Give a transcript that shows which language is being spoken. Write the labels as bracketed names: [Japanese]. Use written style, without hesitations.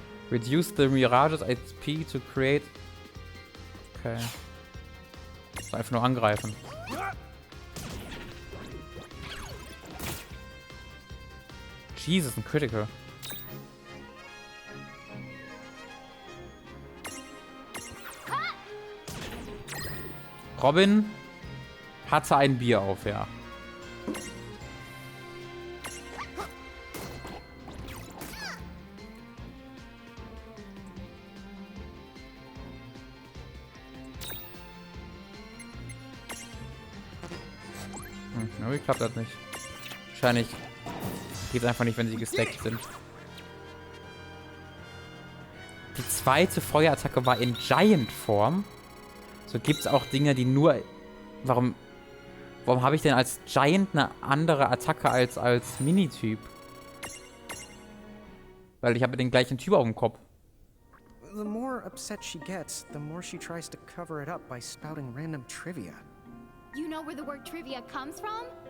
[English] Reduce the Mirage's HP to create... Okay. [German] Das einfach nur angreifen. Jesus, ein Critical. Robin hatte ein Bier auf, ja. Irgendwie klappt das nicht. Wahrscheinlich geht es einfach nicht, wenn sie gestackt sind. Die zweite Feuerattacke war in Giant-Form. So gibt es auch Dinge, die nur... Warum habe ich denn als Giant eine andere Attacke als Mini-Typ? Weil ich habe den gleichen Typ auf dem Kopf. [English] The more upset she gets, the more she tries to cover it up by spouting random trivia. You know where the word trivia comes from?